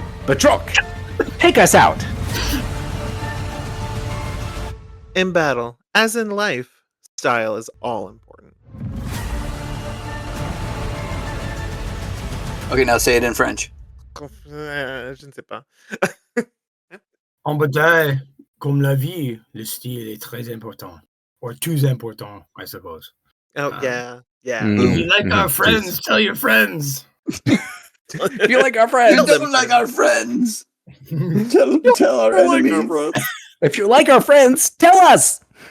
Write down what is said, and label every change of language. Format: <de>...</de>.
<en>Batroc, take us out. In battle, as in life, style is all important. Okay, now say it in French.</en> <fr>Je ne sais pas. En bataille, comme la vie, le style est très important.</fr> <en>Or too important, I suppose. Oh, yeah. Yeah. If you like our friends, tell your friends. If you like our friends, You don't like our friends. Tell our enemies. if you like our friends, tell us.</en>